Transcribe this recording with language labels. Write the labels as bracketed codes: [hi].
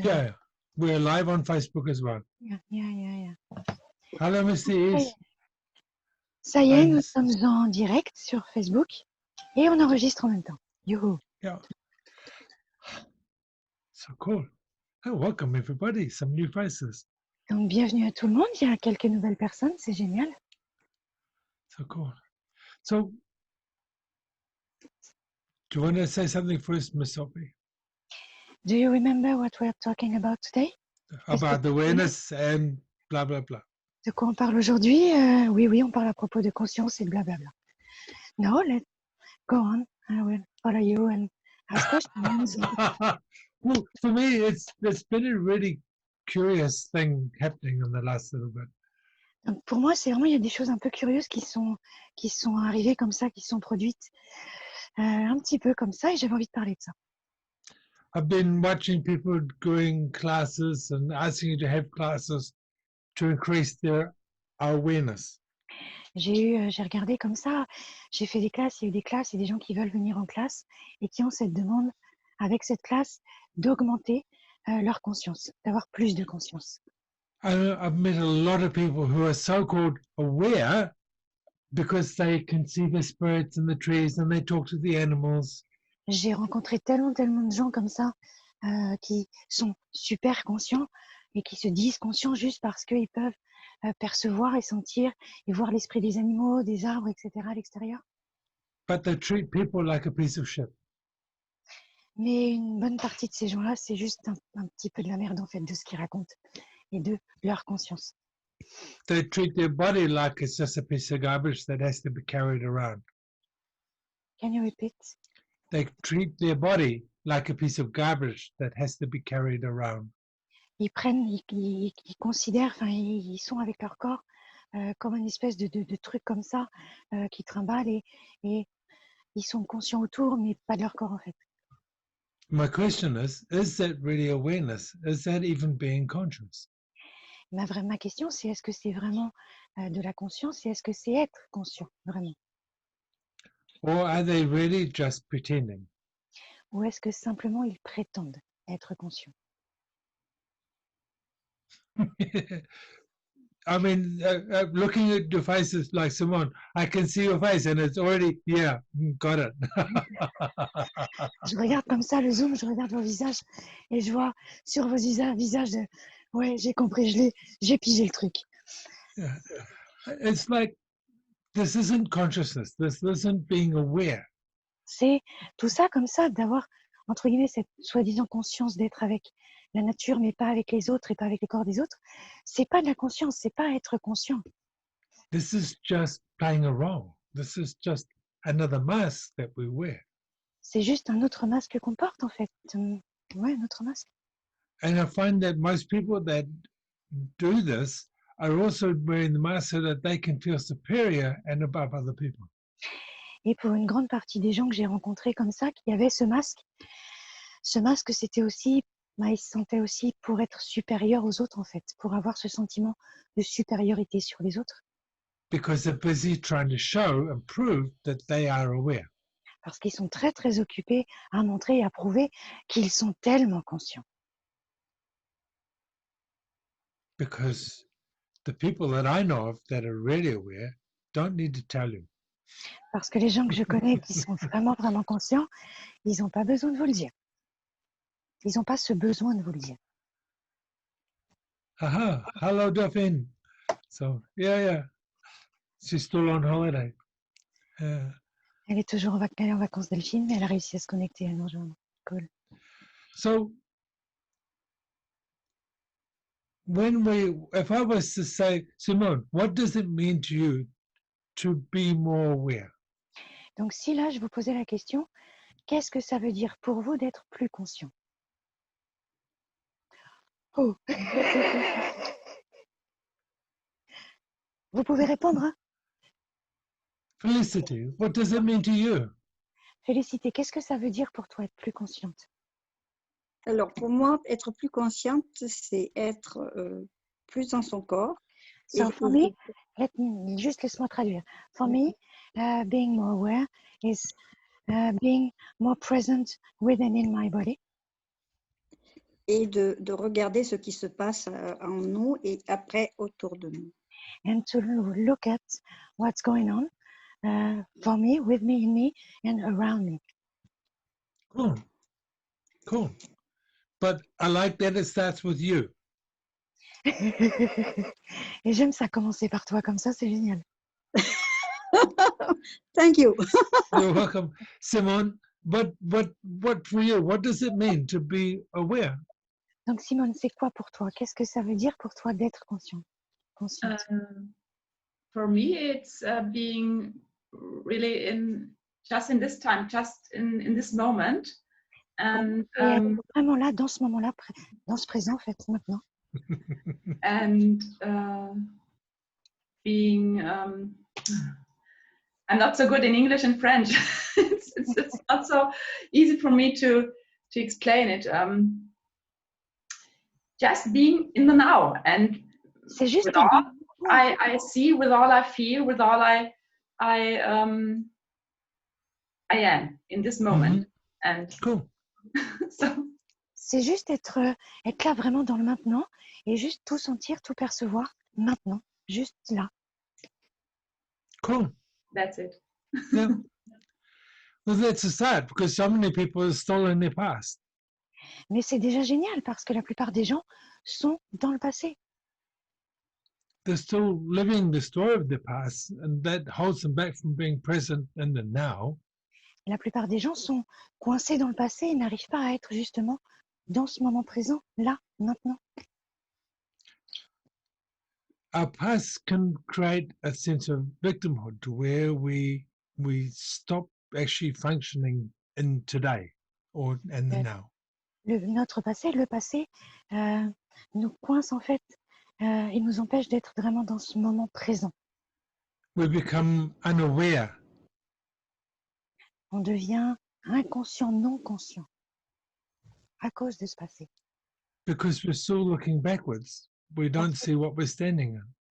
[en] Yeah, we're live on Facebook as well. Yeah. Hello, Mr. East. [fr] Ça y est, [en] And- [fr] nous sommes en direct sur Facebook et on enregistre en même temps. Youhou. [en] Yeah. So cool. Oh, welcome everybody. Some new faces. [fr] Donc, bienvenue à tout le monde. Il y a quelques nouvelles personnes, c'est génial. [en] So cool. So, do you want to say something first, Miss Sophie? Do you remember what we're talking about today? About the awareness and blah, blah, blah. [fr] De quoi on parle aujourd'hui? Oui, on parle à propos de conscience et de blablabla. [en] No, let's go on. I will follow you and ask questions. Well, for me, it's been a really curious thing happening in the last little bit. [fr] Donc, pour moi, c'est vraiment, il y a des choses un peu curieuses qui sont arrivées comme ça, qui sont produites un petit peu comme ça, et j'avais envie de parler de ça. [en] I've been watching people doing classes and asking you to have classes to increase their awareness. [fr] J'ai regardé comme ça, j'ai fait des classes, il y a eu des classes, et des gens qui veulent venir en classe et qui ont cette demande, avec cette classe, d'augmenter leur conscience, d'avoir plus de conscience. [en] I've met a lot of people who are so-called aware because they can see the spirits in the trees and they talk to the animals. [fr] J'ai rencontré tellement de gens comme ça qui sont super conscients et qui se disent conscients juste parce qu'ils peuvent percevoir et sentir et voir l'esprit des animaux, des arbres, etc. à l'extérieur. [en] But they treat people like a piece of shit. [fr] Mais une bonne partie de ces gens-là, c'est juste un petit peu de la merde en fait de ce qu'ils racontent et de leur conscience. [en] They treat their body like it's just a piece of garbage that has to be carried around. Can you repeat? They treat their body like a piece of garbage that has to be carried around. [fr] Ils considèrent, enfin, ils sont avec leur corps comme une espèce de truc comme ça qui trimballe et ils sont conscients autour, mais pas de leur corps en fait. [en] My question is that really awareness? Is that even being conscious? [fr] Ma question, c'est est-ce que c'est vraiment de la conscience et est-ce que c'est être conscient, vraiment? [en] Or are they really just pretending? [fr] Ou est-ce que simplement ils prétendent être conscients? [en] I mean, looking at your faces like Simone, I can see your face and it's already, yeah, got it. [fr] Je regarde comme ça le zoom, je regarde vos visages et je vois sur vos visages de ouais, j'ai compris, j'ai pigé le truc. [en] It's like, this isn't consciousness, this isn't being aware. [fr] C'est tout ça comme ça, d'avoir, entre guillemets, cette soi-disant conscience d'être avec la nature, mais pas avec les autres et pas avec le corps des autres. C'est pas de la conscience, c'est pas être conscient. [en] This is just playing a role. This is just another mask that we wear. [fr] C'est juste un autre masque qu'on porte, en fait. Ouais, un autre masque. [en] And I find that most people that do this are also wearing the mask so that they can feel superior and above other people. [fr] Et pour une grande partie des gens que j'ai rencontrés comme ça, qui avaient ce masque, c'était aussi, ils se sentaient aussi pour être supérieurs aux autres, en fait, pour avoir ce sentiment de supériorité sur les autres. [en] Because they're busy trying to show and prove that they are aware. [fr] Parce qu'ils sont très occupés à montrer et à prouver qu'ils sont tellement conscients. [en] Because the people that I know of that are really aware don't need to tell you. [fr] Parce que les gens que je connais qui sont vraiment conscients, ils n'ont pas besoin de vous le dire. Ils n'ont pas ce besoin de vous le dire. [en] Aha, hello, Daphne. So, yeah. She's still on holiday. [fr] Elle est toujours en vacances, Delphine, mais elle a réussi à se connecter à nous rejoindre. [en] Cool. So, if I was to say, Simone, what does it mean to you to be more aware? [fr] Donc si là, je vous posais la question, qu'est-ce que ça veut dire pour vous d'être plus conscient? Oh. Vous pouvez répondre, hein? [en] Felicity, what does it mean to you? [fr] Félicité, qu'est-ce que ça veut dire pour toi être plus consciente? Alors, pour moi, être plus consciente, c'est être plus dans son corps. [en] So for me, [fr] juste laisse-moi traduire. [en] For me, being more aware is being more present within in my body. [fr] et de regarder ce qui se passe en nous et après autour de nous. [en] and to look at what's going on for me, with me, in me, and around me. Cool. Cool. But I like that it starts with you. Et j'aime ça commencer par toi comme ça, c'est génial. Thank you. You're welcome. Simone, what for you? What does it mean to be aware? [fr] Donc Simone, c'est quoi pour toi? Qu'est-ce que ça veut dire pour toi d'être consciente? [en] For me, it's being really just in this time, just in this moment, and [fr] vraiment là, dans ce moment-là, dans ce présent, en fait, maintenant. [en] and being I'm not so good in English and French. it's not so easy for me to explain it. Just being in the now, and [fr] C'est juste [en] with all I see, with all I feel, with all I am in this moment. And Cool. so [fr] c'est juste être là vraiment dans le maintenant et juste tout sentir, tout percevoir maintenant, juste là. [en] Cool. that's it. Yeah. Well, that's sad because so many people are still in their past. Mais c'est déjà génial parce que la plupart des gens sont dans le passé. They're still living the story of the past, and that holds them back from being present in the now. [fr] La plupart des gens sont coincés dans le passé et n'arrivent pas à être justement dans ce moment présent, là, maintenant. [en] Our past can create a sense of victimhood to where we stop actually functioning in today or in the now. [fr] Notre passé, le passé, nous coince en fait et nous empêche d'être vraiment dans ce moment présent. [en] We become unaware [fr] On devient inconscient, non conscient à cause de ce passé. [en] because we're still looking backwards. We don't see what we're standing in.